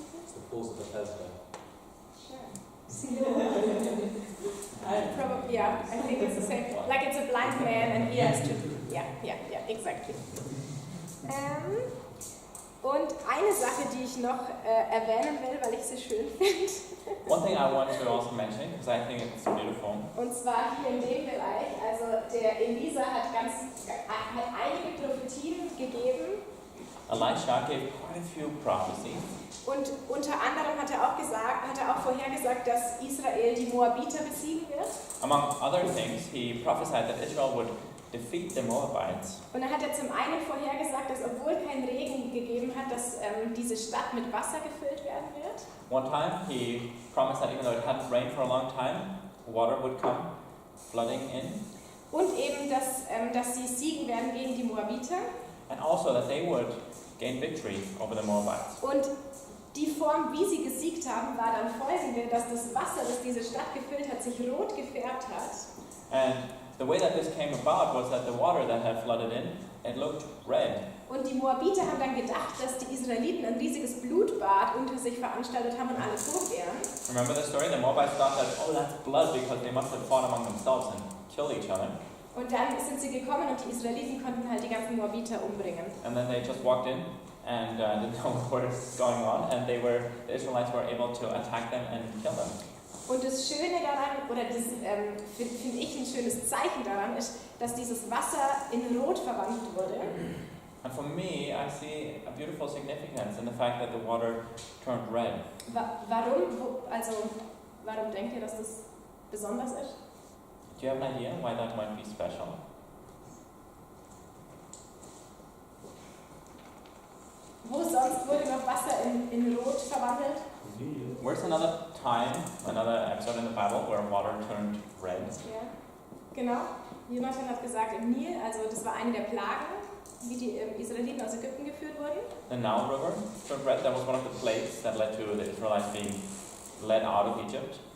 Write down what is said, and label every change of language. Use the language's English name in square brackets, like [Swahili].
[English] It's the pools of Bethesda. Sure. Probably, yeah, I think it's the same. Like it's a blind man and he has to. Yeah, exactly. [German] Und eine Sache, die ich noch erwähnen will, weil ich sie schön finde. [English] One thing I want to also mention, because I think it's beautiful. [German] Und zwar hier in dem Bereich, also der Elisa hat einige Prophetien gegeben. [English] Elisha gave quite a few prophecies. [German] Und unter anderem hat er auch vorhergesagt, dass Israel die Moabiter besiegen wird. [English] Among other things, he prophesied that Israel would defeat the Moabites. [German] Und dann hat er zum einen vorhergesagt, dass obwohl kein Regen gegeben hat, dass diese Stadt mit Wasser gefüllt werden wird. [English] One time, he promised that even though it hadn't rained for a long time, water would come flooding in. [German] Und eben, dass sie siegen werden gegen die Moabiter. [English] And also that they would gain victory over the Moabites. [German] Und die Form, wie sie gesiegt haben, war dann folgende, dass das Wasser, das diese Stadt gefüllt hat, sich rot gefärbt hat. [English] And the way that this came about was that the water that had flooded in, it looked red. [German] Und die Moabiter haben dann gedacht, dass die Israeliten ein riesiges Blutbad unter sich veranstaltet haben und alle tot wären. [English] Remember the story? The Moabites thought that, oh, that's blood because they must have fought among themselves and killed each other. [German] Und dann sind sie gekommen und die Israeliten konnten halt die ganzen Moabiter umbringen. [English] And then they just walked in and didn't know what was going on, and the Israelites were able to attack them and kill them. [German] Und das Schöne daran, oder das finde ich ein schönes Zeichen daran, ist, dass dieses Wasser in Rot verwandelt wurde. [English] And for me, I see a beautiful significance in the fact that the water turned red. [German] Warum denkt ihr, dass das besonders ist? [English] Do you have an idea why that might be special? [German] Wo sonst wurde noch Wasser in Rot verwandelt? [English] Where's another time, another episode in the Bible where water turned red? [German] Ja, genau. Jonathan hat gesagt, im Nil, also das war eine der Plagen, wie die Israeliten aus Ägypten geführt wurden. [English] The Nile River turned red. That was one of the plagues that led to the Israelites being led out of Egypt.